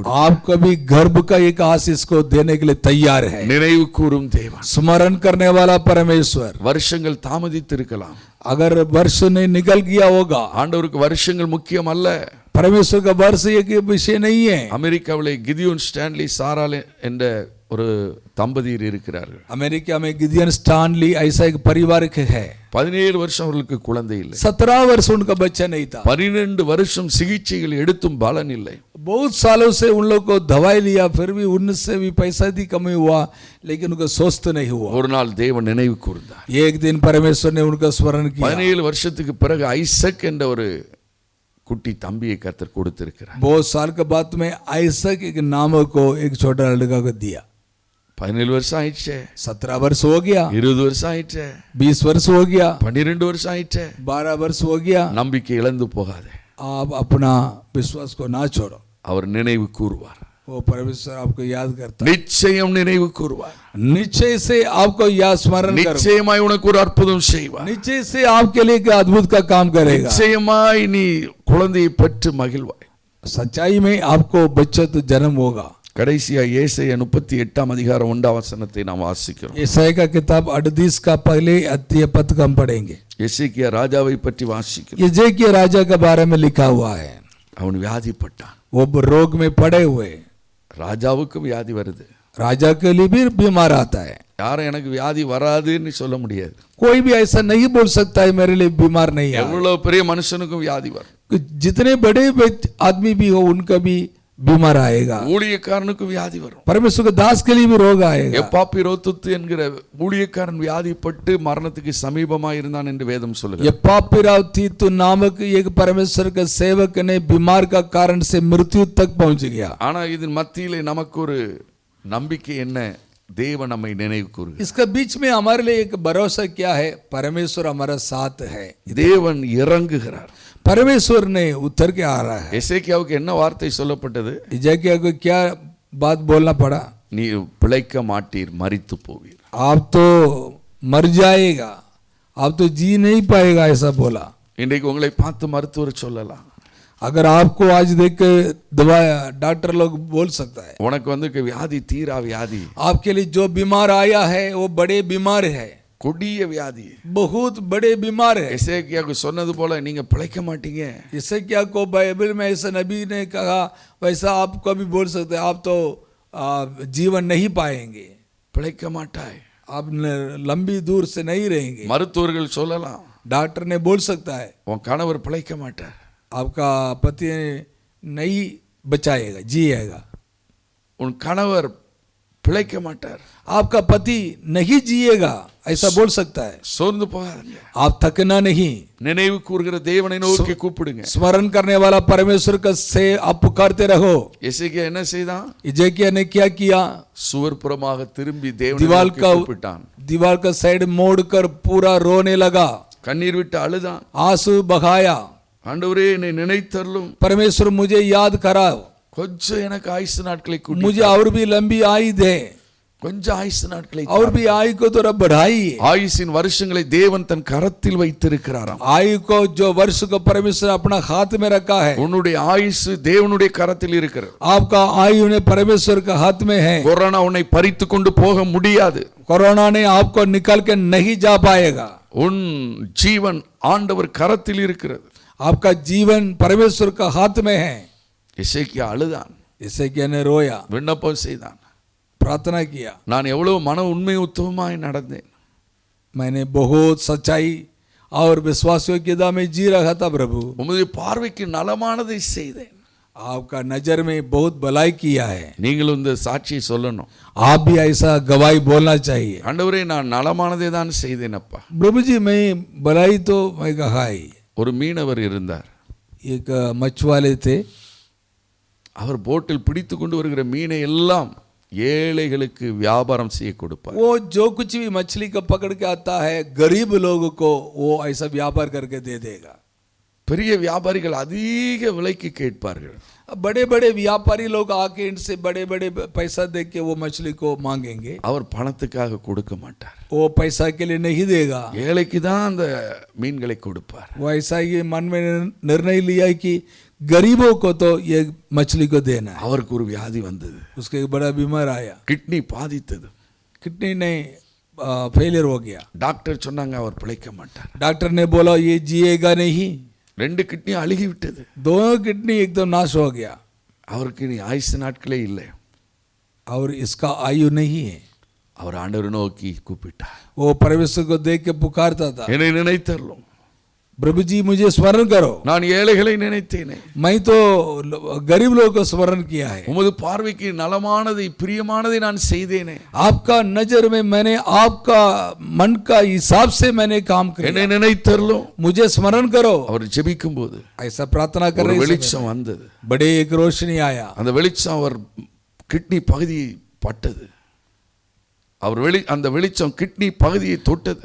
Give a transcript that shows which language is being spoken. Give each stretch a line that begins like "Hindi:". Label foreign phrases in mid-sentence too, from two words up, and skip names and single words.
Hindi: आपको भी गर्भ का एक आशीष को देने के लिए तैयार है।
Tamil: நினைவு கூறும் தேவன்.
Hindi: स्मरण करने वाला परमेश्वर।
Tamil: வருஷங்கள் தாமதித்து இருக்கலாம்,
Hindi: अगर वर्ष नहीं निकल गया होगा,
Tamil: ஆண்டவருக்கு வருஷங்கள் முக்கியம் அல்ல.
Hindi: परमेश्वर का वर्ष एक विषय नहीं है।
Tamil: அமெரிக்காவிலே கிதியோன் ஸ்டான்லி சாரால் என்ற ஒரு தம்பதியர் இருக்கிறார்கள்.
Hindi: अमेरिका में गिदियन स्टानली ऐसा एक परिवार है।
Tamil: 17 வருஷம் அவர்களுக்கு குழந்தை இல்லை.
Hindi: 17 वर्ष उनका बच्चा नहीं था।
Tamil: 12 வருஷம் சிகிச்சைகள் எடுத்தும் பலன் இல்லை.
Hindi: बहुत सालों से उन लोग को दवाई लिया, फिर भी उनसे भी पैसा दी कमी हुआ, लेकिन उनका स्वस्थ नहीं हुआ।
Tamil: ஒரு நாள் தேவன் நினைவு கூர்ந்தார்.
Hindi: एक दिन परमेश्वर ने उनका स्मरण किया।
Tamil: 17 வருஷத்துக்கு பிறகு ஐசக் என்ற ஒரு குட்டி தம்பியை கர்த்தர் கொடுத்திருக்கிறார்.
Hindi: बहुत साल के बाद में आइसक एक नाम को एक छोटा लड़का को दिया।
Tamil: 17 வருஷம் ஆயிடுச்சே,
Hindi: 17 वर्ष हो गया,
Tamil: 20 வருஷம் ஆயிடுச்சே,
Hindi: 20 वर्ष हो गया,
Tamil: 12 வருஷம் ஆயிடுச்சே.
Hindi: 12 वर्ष हो गया।
Tamil: நம்பிக்கை இழந்து போகாதே,
Hindi: आप अपना विश्वास को ना छोड़ो।
Tamil: அவர் நினைவு கூறுவார்.
Hindi: वो परमेश्वर आपको याद करता है,
Tamil: நிச்சயம் நினைவு கூறுவார்.
Hindi: निश्चय से आपको याद स्मरण करो,
Tamil: நிச்சயமாய் உனக்கு ஒரு அற்புதம் செய்வார்.
Hindi: निश्चय से आपके लिए एक अद्भुत का काम करेगा।
Tamil: நிச்சயமாய் நீ குழந்தையை பெற்று மகிழ்வாய்.
Hindi: सच्चाई में आपको बच्चा तो जन्म होगा।
Tamil: கடைசியா ஏசாயா 38 அதிகாரம் 1 வசனத்தை நாம் வாசிக்கிறோம்.
Hindi: यशायाह का किताब 38 का पहले अध्याय पद हम पढ़ेंगे।
Tamil: எசேக்கியா ராஜாவை பற்றி வாசிக்கிறோம்.
Hindi: यजेकिया राजा के बारे में लिखा हुआ है।
Tamil: அவன் வியாதிப்பட்டான்.
Hindi: वो रोग में पड़े हुए,
Tamil: ராஜாவுக்கு வியாதி வருது.
Hindi: राजा के लिए भी बीमार आता है।
Tamil: யாரும் எனக்கு வியாதி வராதுன்னு சொல்ல முடியாது.
Hindi: कोई भी ऐसा नहीं बोल सकता है मेरे लिए बीमार नहीं है।
Tamil: எவ்வளவு பெரிய மனுஷனுக்கும் வியாதி வரும்.
Hindi: जितने बड़े आदमी भी हो उनका भी बीमार आएगा।
Tamil: ஊழியக்காரனுக்கும் வியாதி வரும்.
Hindi: परमेश्वर के दास के लिए भी रोग आएगा।
Tamil: எப்பாப்பிரோத்து என்கிற ஊழியக்காரன் வியாதிப்பட்டு மரணத்துக்கு சமீபமாய் இருந்தான் என்று வேதம் சொல்லுகிறது.
Hindi: एपापिराव तीतु नामक एक परमेश्वर के सेवक ने बीमार का कारण से मृत्यु तक पहुंच गया।
Tamil: ஆனா இதன் மத்தியிலே நமக்கு ஒரு நம்பிக்கை என்ன? தேவன் நம்மை நினைவு கூறுகிறார்.
Hindi: इसके बीच में हमारे लिए एक भरोसा क्या है? परमेश्वर हमारा साथ है।
Tamil: தேவன் இறங்குகிறார்.
Hindi: परमेश्वर ने उतर के आ रहा है।
Tamil: எசேக்கியாவுக்கு என்ன வார்த்தை சொல்லப்பட்டது?
Hindi: यजेकिया को क्या बात बोलना पड़ा?
Tamil: நீ பிழைக்க மாட்டீர், மரித்து போவீர்.
Hindi: आप तो मर जाएगा, आप तो जी नहीं पाएगा, ऐसा बोला।
Tamil: இன்றைக்கு உங்களை பார்த்து மருத்துவர் சொல்லலாம்,
Hindi: अगर आपको आज देख के दवा डॉक्टर लोग बोल सकता है,
Tamil: உனக்கு வந்து வியாதி தீரா வியாதி,
Hindi: आपके लिए जो बीमार आया है वो बड़े बीमार है,
Tamil: கொடிய வியாதி,
Hindi: बहुत बड़े बीमार है।
Tamil: எசேக்கியாவுக்கு சொன்னது போல நீங்க பிழைக்க மாட்டீங்க.
Hindi: यशायाह को बाइबल में ऐसा नबी ने कहा, वैसा आप कभी बोल सकते हैं, आप तो जीवन नहीं पाएंगे,
Tamil: பிழைக்க மாட்டாய்,
Hindi: आप लंबी दूर से नहीं रहेंगे।
Tamil: மருத்துவர்கள் சொல்லலாம்,
Hindi: डॉक्टर ने बोल सकता है,
Tamil: உன் கணவர் பிழைக்க மாட்டார்,
Hindi: आपका पति नहीं बचाएगा, जिएगा,
Tamil: உன் கணவர் பிழைக்க மாட்டார்,
Hindi: आपका पति नहीं जिएगा, ऐसा बोल सकता है।
Tamil: சோர்ந்து போகாதீங்க,
Hindi: आप थकना नहीं,
Tamil: நினைவு கூறுகிற தேவனை நோக்கி கூப்பிடுங்க.
Hindi: स्मरण करने वाला परमेश्वर का से आप पुकारते रहो।
Tamil: எசேக்கியா என்ன செய்தான்?
Hindi: यजेकिया ने क्या किया?
Tamil: சுவர்புறமாக திரும்பி தேவனை
Hindi: दीवार
Tamil: நோக்கி
Hindi: का
Tamil: கூப்பிட்டான்.
Hindi: दीवार का साइड मोड़कर पूरा रोने लगा,
Tamil: கண்ணீர் விட்டு அழுதான்.
Hindi: आंसू बहाया,
Tamil: ஆண்டவரே என்னை நினைத்தருளும்,
Hindi: परमेश्वर मुझे याद कराओ,
Tamil: கொஞ்சம் எனக்கு ஆயுசு நாட்களை கூட்டி,
Hindi: मुझे और भी लंबी आयु दे,
Tamil: கொஞ்சம் ஆயுசு நாட்களை,
Hindi: और भी आयु को थोड़ा बढ़ाइए।
Tamil: ஆயுசின் வருஷங்களை தேவன் தன் கரத்தில் வைத்திருக்கிறாராம்.
Hindi: आयु को जो वर्ष को परमेश्वर अपना हाथ में रखा है,
Tamil: உன்னுடைய ஆயுசு தேவனுடைய கரத்தில் இருக்கிறது.
Hindi: आपका आयु ने परमेश्वर के हाथ में है।
Tamil: கொரோனா உன்னை பறித்து கொண்டு போக முடியாது.
Hindi: कोरोना ने आपको निकाल के नहीं जा पाएगा।
Tamil: உன் ஜீவன் ஆண்டவர் கரத்தில் இருக்கிறது.
Hindi: आपका जीवन परमेश्वर का हाथ में है।
Tamil: எசேக்கியா அழுதான்,
Hindi: यशायाह ने रोया,
Tamil: விண்ணப்பம் செய்தான்,
Hindi: प्रार्थना किया,
Tamil: நான் எவ்வளவு மன உண்மை உத்தமமாய் நடந்தேன்,
Hindi: मैंने बहुत सच्चाई और विश्वास योग्यता में जी रहा था प्रभु,
Tamil: உமது பார்வைக்கு நலமானதை செய்தேன்.
Hindi: आपका नजर में बहुत भलाई किया है।
Tamil: நீங்களும் இந்த சாட்சியை சொல்லணும்.
Hindi: आप भी ऐसा गवाही बोलना चाहिए,
Tamil: ஆண்டவரே நான் நலமானதை தான் செய்தேன் அப்பா.
Hindi: प्रभु जी मैं भलाई तो मैं कहा ही।
Tamil: ஒரு மீனவர் இருந்தார்.
Hindi: एक मछुआरे थे,
Tamil: அவர் போட்டில் பிடித்து கொண்டு வருகிற மீனை எல்லாம் ஏழைகளுக்கு வியாபாரம் செய்ய கொடுப்பார்.
Hindi: वो जो कुछ भी मछली का पकड़ के आता है गरीब लोगों को वो ऐसा व्यापार करके दे देगा.
Tamil: பெரிய வியாபாரிகள் அதிக விலைக்கு கேட்பார்கள்.
Hindi: बड़े बड़े व्यापारी लोग आके इनसे बड़े बड़े पैसा दे के वो मछली को मांगेंगे.
Tamil: அவர் பணத்துக்காக கொடுக்க மாட்டார்.
Hindi: वो पैसा के लिए नहीं देगा.
Tamil: ஏழைக்கு தான் அந்த மீன்களை கொடுப்பார்.
Hindi: वो ऐसा ही मन में निर्णय लिया कि गरीबों को तो ये मछली को देना है.
Tamil: அவருக்கு ஒரு வியாதி வந்தது.
Hindi: उसके एक बड़ा बीमार आया,
Tamil: கிட்னி பாதித்தது.
Hindi: किडनी नहीं फेलियर हो गया.
Tamil: டாக்டர் சொன்னாங்க அவர் பிழைக்க மாட்டார்.
Hindi: डॉक्टर ने बोला ये जिएगा नहीं.
Tamil: 2 கிட்னி அழுகி விட்டது.
Hindi: दोनों किडनी एकदम नाश हो गया.
Tamil: அவருக்கு இனி ஆயுசு நாட்களே இல்லை.
Hindi: और इसका आयु नहीं है.
Tamil: அவர் ஆண்டவரை நோக்கி கூப்பிட்டார்.
Hindi: वो परमेश्वर को देख के पुकारता था,
Tamil: என்னை நினைத்தருளும்.
Hindi: प्रभु जी मुझे स्मरण करो.
Tamil: நான் ஏழைகளை நினைத்தேனே.
Hindi: मैं तो गरीब लोगों को स्मरण किया है.
Tamil: உமது பார்வைக்கு நலமானதை பிரியமானதை நான் செய்தேனே.
Hindi: आपका नजर में मैंने आपका मन का हिसाब से मैंने काम
Tamil: என்னை
Hindi: किया.
Tamil: நினைத்தருளும்.
Hindi: मुझे स्मरण करो.
Tamil: அவர் ஜெபிக்கும் போது
Hindi: ऐसा प्रार्थना कर
Tamil: ஒரு
Hindi: रहे थे.
Tamil: வெளிச்சம் வந்தது.
Hindi: बड़े एक रोशनी आया.
Tamil: அந்த வெளிச்சம் அவர் கிட்னி பகுதியை பட்டது. அவர் அந்த வெளிச்சம் கிட்னி பகுதியை தொட்டது.